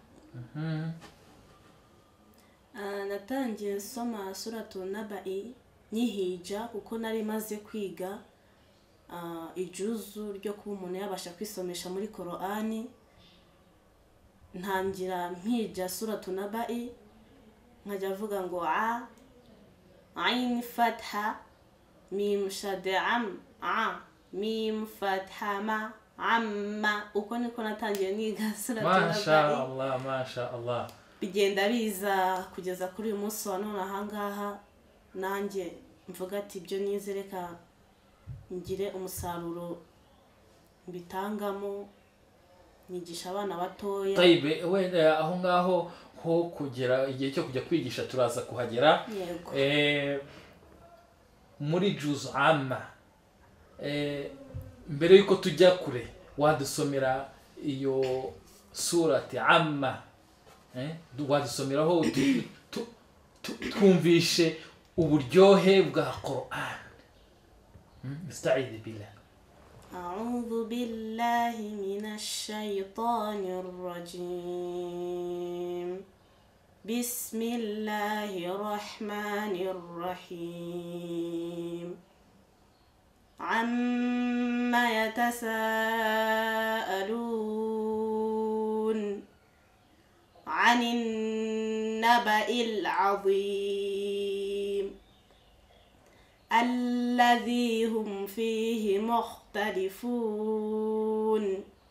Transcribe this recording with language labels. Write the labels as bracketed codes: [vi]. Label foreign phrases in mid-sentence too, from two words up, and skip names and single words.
[rw] Natangiye soma suratu Naba'i nyihija kuko nari maze kwiga ijuzu ryo kuba umuntu yabasha kwisomesha muri Qur'an. Ntangira mpija suratu Naba'i nkajya avuga ngo [ar] عين فتحة ميم شدة ميم فتحة ما عم. [rw] Uko niko natangiye niga suratu Naba'i. [ar] ما شاء الله، ما شاء الله. [rw] Bigenda biza kugeza kuri uyu munsi wa none ahangaha, nanjye mvuga ati ibyo nize reka ngire umusaruro mbitangamo, nigisha abana batoya. Taibe, wenda aho ngaho ho kugera igihe cyo kujya kwigisha turaza kuhagera. Yego. Muri juz amma, mbere yuko tujya kure wadusomera iyo surati amma, wadusomeraho twumvishe uburyohe bwa Qur'an. [ar] استعذ بالله. أعوذ بالله من الشيطان الرجيم. بسم الله الرحمن الرحيم. عما يتساءلون عن النبأ العظيم الذي هم فيه مختلفون